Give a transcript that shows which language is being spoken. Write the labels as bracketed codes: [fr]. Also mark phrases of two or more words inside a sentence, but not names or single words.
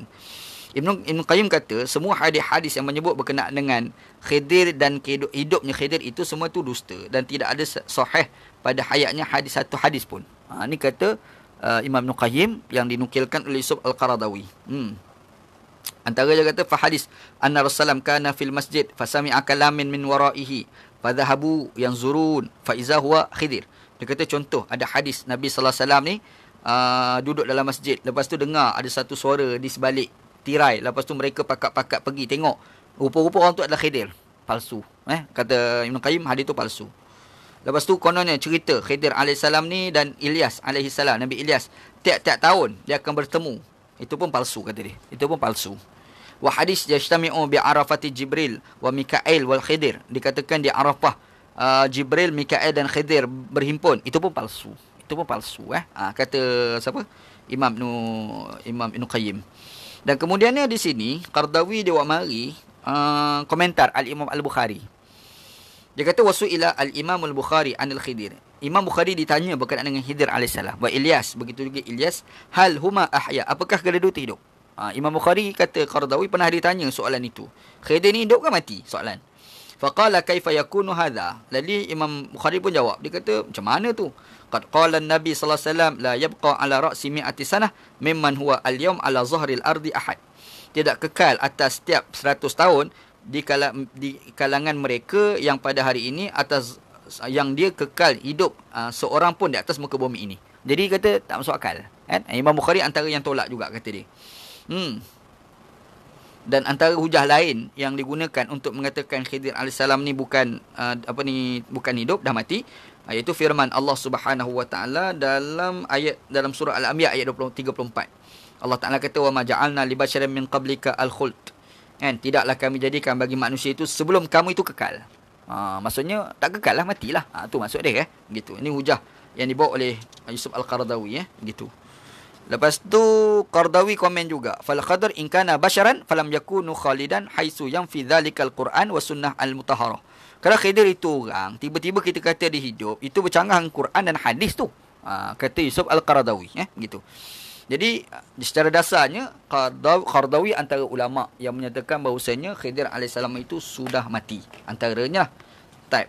[ms] Ibn Qayyim kata semua hadis-hadis yang menyebut berkenaan dengan Khidir dan hidupnya Khidir itu semua itu dusta dan tidak ada sahih pada hayatnya satu hadis pun. Ini kata Imam Ibn Qayyim yang dinukilkan oleh Yusuf Al-Qaradawi. Antara dia kata [ar] فحديث أن رسول الله كان في المسجد فسمع كلاما من ورائه فذهبوا ينظرون فإذا هو الخضر. [ms] Dia kata contoh ada hadis Nabi [ar] صلى الله عليه وسلم [ms] ni duduk dalam masjid, lepas tu dengar ada satu suara di sebalik tirai, lepas tu mereka pakat-pakat pergi tengok, rupa-rupa orang tu adalah Khidir. Palsu. Kata Ibn Qayyim, hadis tu palsu. Lepas tu kononnya cerita Khidir alaihissalam ni dan Ilyas alaihissalam, Nabi Ilyas, tiap-tiap tahun dia akan bertemu. Itu pun palsu kata dia. Itu pun palsu. [ar] وحديث يجتمع بعرفة جبريل وميكائيل والخضر. [ms] Dikatakan di Arafah Jibril, Mikail dan Khidir berhimpun. Itu pun palsu. Itu pun palsu. Kata siapa? Imam Ibn Qayyim. Dan kemudiannya di sini Qardawi dia buat mari komentar Al-Imam Al-Bukhari. Dia kata [ar] وسئل الإمام البخاري عن الخضر. [ms] Imam Bukhari ditanya berkenaan dengan Khidir alaihissalam. [ar] وإلياس, [ms] begitu juga Ilyas, [ar] هل هما أحياء, [ms] apakah kedua-dua itu hidup? Imam Bukhari kata Qardawi pernah ditanya soalan itu. Khidir ni hidup ke mati? Soalan. [ar] فقال كيف يكون هذا? [ms] Lalu Imam Bukhari pun jawab. Dia kata macam mana tu? [ar] قد قال النبي صلى الله عليه وسلم لا يبقى على رأس مئة سنة ممن هو اليوم على ظهر الأرض أحد. [ms] Tidak kekal atas setiap 100 tahun di kalangan mereka yang pada hari ini atas yang dia kekal hidup seorang pun di atas muka bumi ini. Jadi kata tak masuk akal. Imam Bukhari antara yang tolak juga kata dia. Dan antara hujah lain yang digunakan untuk mengatakan Khidir alaihissalam ni bukan bukan hidup, dah mati, iaitu firman Allah [ar] سبحانه وتعالى [ms] dalam surah Al-Anbiya ayat 34. [ar] الله تعالى kata وما جعلنا لبشر من قبلك الخلد. [ms] Tidaklah kami jadikan bagi manusia itu sebelum kamu itu kekal. Maksudnya tak kekal lah, matilah. Tu maksud dia gitu. Ini hujah yang dibawa oleh Yusuf Al-Qaradawi gitu. Lepas tu Qardawi komen juga, [ar] فالقدر إن كان بشرا فلم يكن خالدا حيث ينفي ذلك القرآن والسنة المطهرة. [ms] Kalau Khidir itu orang, tiba-tiba kita kata dia hidup, itu bercanggah dengan Quran dan hadis tu. Kata Yusuf Al-Qaradawi gitu. Jadi secara dasarnya Qardawi antara ulama yang menyatakan bahawasanya Khidir alaihissalam itu sudah mati. Antaranya type.